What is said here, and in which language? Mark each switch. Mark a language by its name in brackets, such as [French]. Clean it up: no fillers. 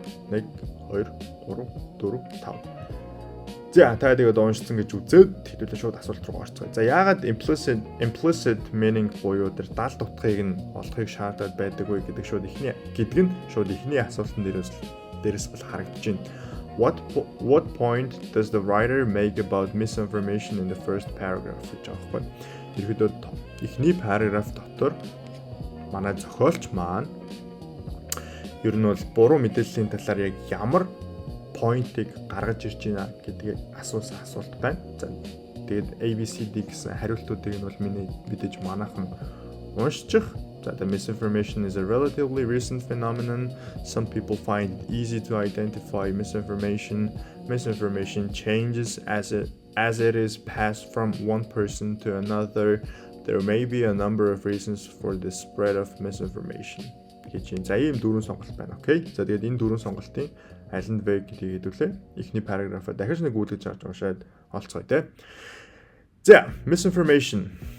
[Mongolian] 1 2 3 4 5. За та тэгээд уншсан гэж үзээд хэдүүлээ шууд асуулт руу орцгоё. За яагаад [English] implicit meaning [Mongolian] буюу тэр далд утгыг нь олохыг шаардаад байдаг вэ гэдэг шууд ихний асуултан дээрээс бол харагдаж байна. [English] What point does the writer make about misinformation in the first paragraph [Mongolian] гэж байгаа байхгүй. Ерөнхийдөө ихний параграф дотор манай зохиолч маань ер нь бол буруу мэдээллийн талаар яг ямар point-ыг гаргаж ирж байна гэдгийг асуусан асуулт байна. За тэгээд ABCD гэсэн хариултуудыг нь бол миний мэдээж манайхан уншчих. [English] За the misinformation is a relatively recent phenomenon. Some people find it easy to identify misinformation. Misinformation changes as it is passed from one person to another. There may be a number of reasons for the spread of misinformation. [Mongolian] Гэж за ийм дөрвөн сонголт байна. Окей. За тэгээд энэ дөрвөн сонголтын аль нь вэ гэдгийг хэдүүлээ. Эхний параграфаа дахиж нэг үлгэж харж уншаад олцгоё те. За, misinformation.